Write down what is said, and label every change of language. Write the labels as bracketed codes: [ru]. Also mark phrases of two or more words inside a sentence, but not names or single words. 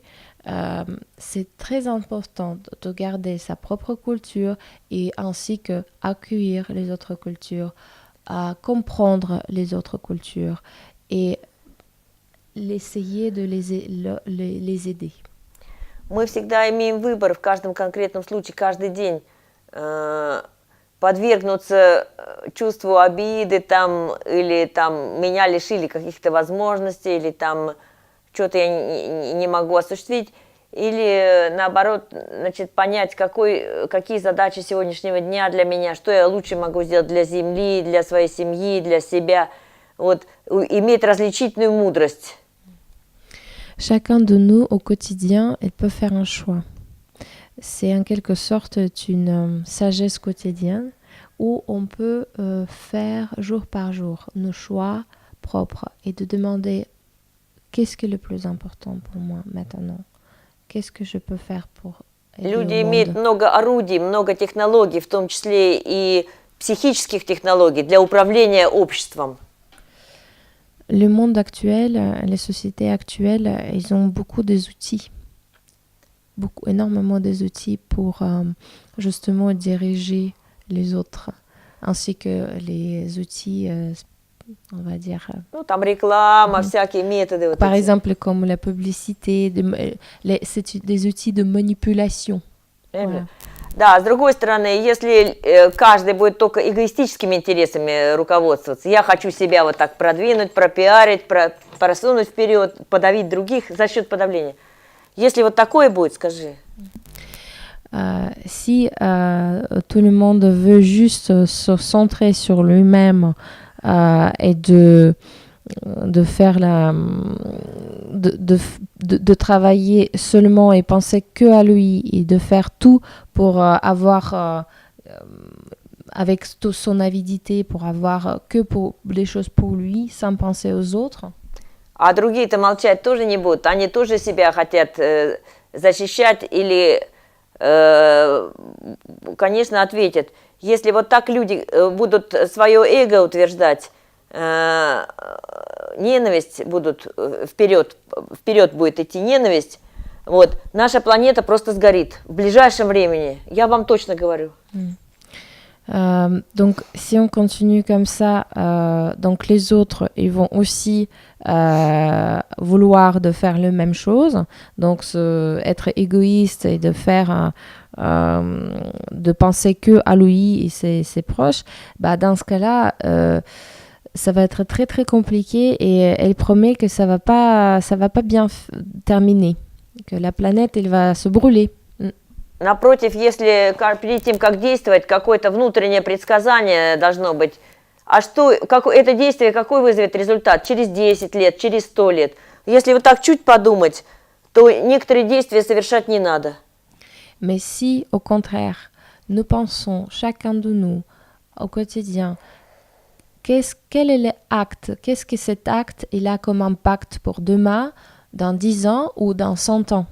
[fr] C'est très important de garder sa propre culture et ainsi que accueillir les autres cultures, à comprendre les autres cultures et essayer de les aider. [ru] Мы всегда имеем выбор в каждом конкретном случае, каждый день подвергнуться чувству обиды там, или там меня лишили каких-то возможностей, или там что-то я не могу осуществить, или наоборот, значит, понять, какие задачи сегодняшнего дня для меня, что я лучше могу сделать для земли, для своей семьи, для себя, вот, иметь различительную мудрость. [fr] Chacun de nous, au quotidien, il peut faire un choix. C'est en quelque sorte une sagesse quotidienne où on peut faire jour par jour nos choix propres et de demander qu'est-ce qui est le plus important pour moi maintenant? Qu'est-ce que je peux faire pour aider [ru] Люди [fr] au [ru] имеют [fr] monde? [ru] много орудий, много технологий, в том числе и психических технологий для управления обществом. [fr] Le monde actuel, les sociétés actuelles, ils ont beaucoup des outils, énormément des outils pour justement diriger les autres, ainsi que les outils, on va dire, [ru] Ну, там реклама, всякие методы. Вот [fr] par [ru] эти. [fr] exemple comme la publicité, c'est des outils de manipulation. Voilà. [ru] Да, с другой стороны, если каждый будет только эгоистическими интересами руководствоваться, я хочу себя вот так продвинуть, пропиарить, просунуть вперед, подавить других за счет подавления. Если вот такое будет, скажи. [fr] Si tout le monde veut juste se centrer sur lui-même et de faire de travailler seulement et penser que à lui et de faire tout pour avoir avec toute son avidité pour avoir que pour les choses pour lui sans penser aux autres. [ru] А другие-то молчать тоже не будут. Они тоже себя хотят защищать или, конечно, ответят. Если вот так люди будут свое эго утверждать, ненависть будут вперед будет идти ненависть, вот, наша планета просто сгорит в ближайшем времени, я вам точно говорю. [fr] Donc, si on continue comme ça, donc les autres, ils vont aussi vouloir de faire la même chose, donc être égoïste et de faire, de penser que à lui et ses proches. Bah, dans ce cas-là, ça va être très très compliqué et elle promet que ça va pas bien terminer, que la planète elle va se brûler. [ru] Напротив, если перед тем, как действовать, какое-то внутреннее предсказание должно быть, а что, это действие какой вызовет результат? Через 10 лет, через 100 лет. Если вот так чуть подумать, то некоторые действия совершать не надо. [fr] Mais si, au contraire, nous pensons, chacun de nous, au quotidien, quel est l'acte, qu'est-ce que cet acte il a comme impact pour demain, dans 10 ans ou dans 100 ans?